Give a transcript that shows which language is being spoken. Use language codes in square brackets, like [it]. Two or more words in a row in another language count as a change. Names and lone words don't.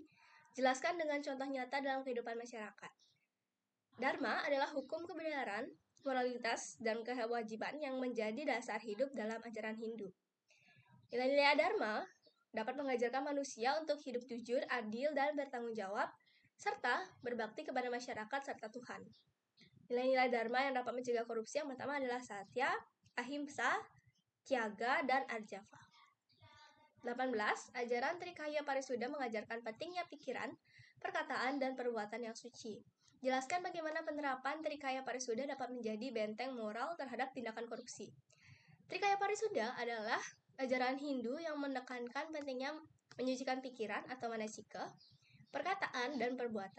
[id] Jelaskan dengan contoh nyata dalam kehidupan masyarakat. Dharma adalah hukum kebenaran, moralitas, dan kewajiban yang menjadi dasar hidup dalam ajaran Hindu. Nilai-nilai dharma dapat mengajarkan manusia untuk hidup jujur, adil, dan bertanggung jawab, serta berbakti kepada masyarakat serta Tuhan. Nilai-nilai dharma yang dapat mencegah korupsi yang pertama adalah [sa] satya, ahimsa, tyaga, [id] dan arjava. 18. Ajaran Trikaya Parisuddha mengajarkan pentingnya pikiran, perkataan, dan perbuatan yang suci. Jelaskan bagaimana penerapan Trikaya Parisuddha dapat menjadi benteng moral terhadap tindakan korupsi. Trikaya Parisuddha adalah ajaran Hindu yang menekankan pentingnya menyucikan pikiran atau manasika, perkataan, dan perbuatan.